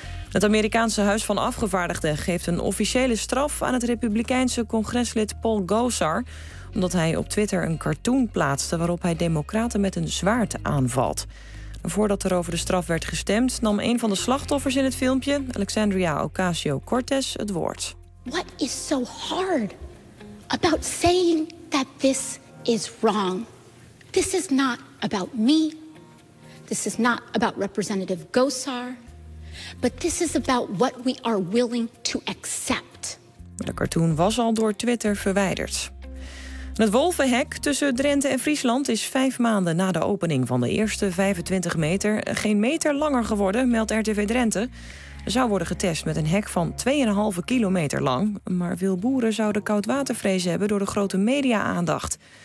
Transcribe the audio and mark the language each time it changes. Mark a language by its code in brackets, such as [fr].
[nl] Het Amerikaanse Huis van Afgevaardigden geeft een officiële straf aan het Republikeinse congreslid Paul Gosar, omdat hij op Twitter een cartoon plaatste waarop hij democraten met een zwaard aanvalt. Voordat er over de straf werd gestemd, nam een van de slachtoffers in het filmpje, Alexandria Ocasio-Cortez, het woord. [en] What is so hard about saying that this is wrong? This is not about me. This is not about Representative Gosar. But this is about what we are willing to accept. [nl] De cartoon was al door Twitter verwijderd. Het wolvenhek tussen Drenthe en Friesland is 5 maanden na de opening van de eerste 25 meter geen meter langer geworden, meldt RTV Drenthe. Er zou worden getest met een hek van 2,5 kilometer lang. Maar veel boeren zouden koudwatervrees hebben door de grote media-aandacht.